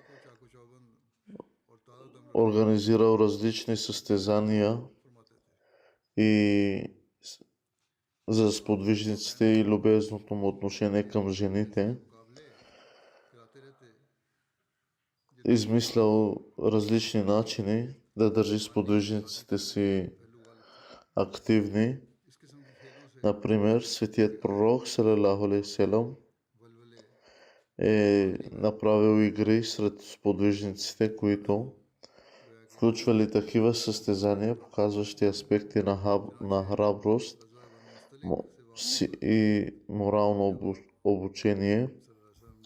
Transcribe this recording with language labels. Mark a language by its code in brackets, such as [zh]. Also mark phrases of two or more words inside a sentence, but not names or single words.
[bg] организирал различни състезания и за сподвижниците и любезното му отношение към жените. Измислял различни начини да държи сподвижниците си активни. Например, светият пророк [ar] صلى الله عليه وسلم [bg] е направил игри сред сподвижниците, които включвали такива състезания, показващи аспекти на храброст и морално обучение,